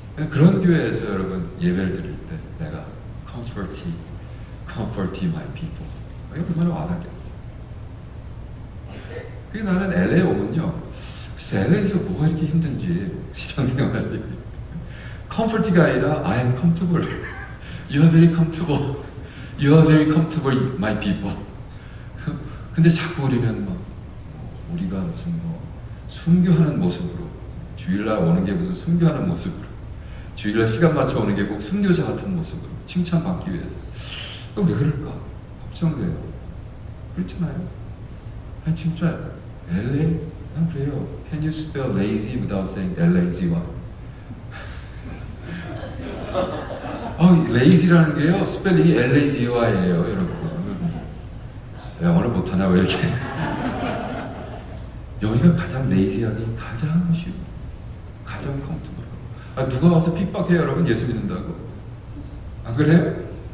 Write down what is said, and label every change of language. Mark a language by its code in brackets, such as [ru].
[ko] 그런 교회에서 여러분 예배를 드릴 때 내가 [en] comfort my people. [ko] 이게 얼마나 와닿겠어. 그게 나는 LA 오면요. 글쎄 LA에서 뭐가 이렇게 힘든지 신앙생활이 comfort가 아니라 [en] I am comfortable. You are very comfortable. You are very comfortable my people. [ko] 근데 자꾸 우리는 막 우리가 무슨 뭐 순교하는 모습으로 주일날 오는 게 무슨 순교하는 모습으로 주일날 시간 맞춰 오는 게 꼭 순교자 같은 모습으로 칭찬받기 위해서 왜 그럴까? 걱정돼요. 그렇잖아요. 아니 진짜 LA? 난 그래요. [en] Can you spell lazy without saying L-A-Z-Y? [ko] lazy라는 게요 스펠링이 L-A-Z-Y예요 여러분. 야 오늘 못하냐 왜 이렇게. 여기가 가장 레이지하기 가장 쉬워. 가장 컴퓨터블. 누가 와서 핍박해요 여러분 예수 믿는다고? 안 그래요?